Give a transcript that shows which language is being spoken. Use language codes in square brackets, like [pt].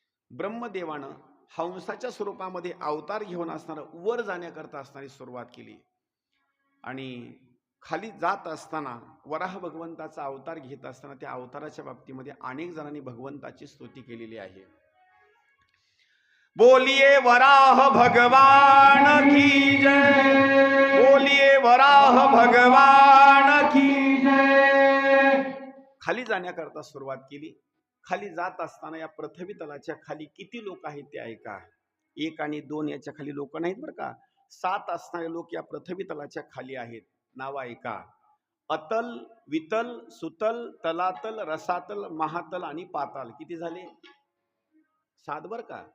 [mr] ब्रह्मदेवानं हंसाच्या स्वरूपामध्ये अवतार घेऊन असणारं वर जाण्याकरता असणारी सुरुवात केली आणि खाली जात असताना वराह भगवंताचा अवतार घेत असताना त्या अवताराच्या बाबतीमध्ये अनेक जणांनी भगवंताची स्तुती केलेली आहे. [hi] बोलिए वराह भगवान की जय, बोलिए वराह भगवान की जय. [mr] खाली जाण्याकरता सुरुवात केली. खाली जात असताना या पृथ्वी तलाच्या खाली किती लोक आहेत ते ऐका. 1 आणि 2 याच्या खाली लोक नाहीत बरं का. 7 असणारे लोक या पृथ्वी तलाच्या खाली आहेत. नाव ऐका. अतल, वितल, सुतल, तलातल, रसातल, महातल आणि पाताल. किती झाले? 7 बर का.